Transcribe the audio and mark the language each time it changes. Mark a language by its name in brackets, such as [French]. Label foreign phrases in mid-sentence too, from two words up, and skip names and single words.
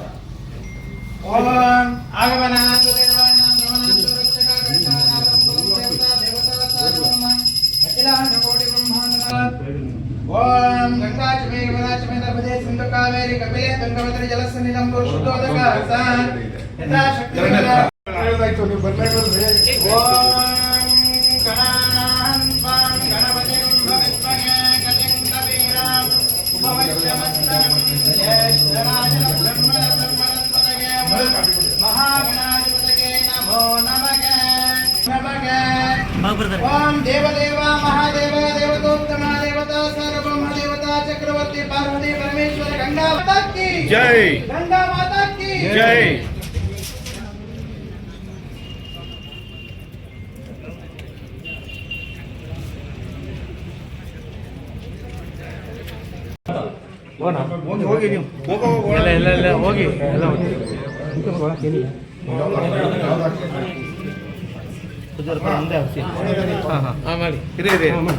[Sanskrit] ಓಂ ಆಗಮನಾಂತು ದೇವಾನಾಂ ಭವನಾಂತು ರಕ್ಷಕಾಕೃಷ್ಣಾನಾಂ ದೇವತಾ ದೇವತಾ ಸರ್ವಂ ಅಖಿಲಾಂಡ ಕೋಟಿ ಬ್ರಹ್ಮಾಂಡ ಓಂ ಗಂಗಾಚಮೇ ಯಮುನಾಚಮೇ ನರ್ಮದೇ ಸಿಂಧು ಕಾವೇರಿ ಕಪಿಲೆ ತುಂಗಭದ್ರಾ ಜಲಸನ್ನಿಧಂ ಶುದ್ಧೋದಕ ಯಥಾ ಶಕ್ತಿ [Kannada] ನೀವು [Sanskrit] गणानां स्वां गणपतिं भविष्महे गतिं कवीराम् उपवश्यमस्तकं ज्येष्ठराजब्रह्मणस्पतये महागणाधिपतये नमो नमः ओम देवदेव महादेव देवतोत्तम देवता सार्वभौम देवता चक्रवर्ती पार्वती परमेश्वर [Hindi] गंगा माता की जय गंगा माता की [Kannada] जय ಹೋಗಿ ನೀವು ಹೋಗಿ ಎಲ್ಲ ಮಾಡಿ ಇರಿ ಇರಿ